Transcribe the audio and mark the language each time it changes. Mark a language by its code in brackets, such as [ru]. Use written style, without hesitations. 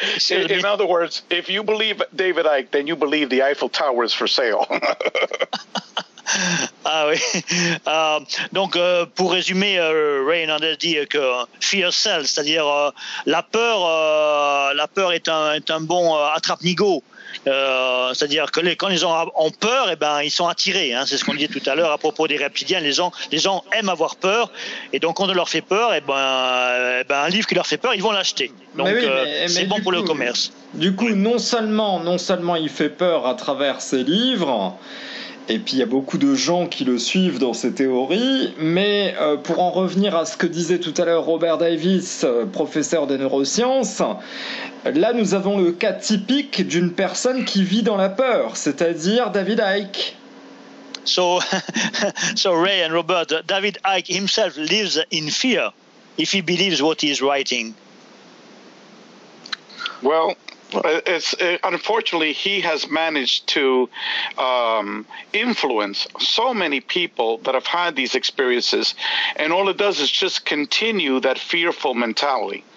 [en] In other words, if you believe David Icke, then you believe the Eiffel Tower is for sale. [fr] Ah oui. Donc, pour résumer, Ray Hernandez dit que [en] fear sells, [fr] c'est-à-dire la peur est un bon attrape-nigaud. C'est-à-dire que quand les gens ont peur, eh ben, ils sont attirés. Hein. C'est ce qu'on disait tout à l'heure à propos des reptiliens. Les gens aiment avoir peur. Et donc, quand on leur fait peur, un livre qui leur fait peur, ils vont l'acheter. Donc, pour le commerce. Du coup, non seulement il fait peur à travers ses livres, et puis il y a beaucoup de gens qui le suivent dans ses théories, mais pour en revenir à ce que disait tout à l'heure Robert Davis, professeur des neurosciences, là nous avons le cas typique d'une personne qui vit dans la peur, c'est-à-dire David Icke. [en] So Ray and Robert, David Icke himself lives in fear if he believes what he is writing. Well, unfortunately, he has managed to influence so many people that have had these experiences, and all it does is just continue that fearful mentality.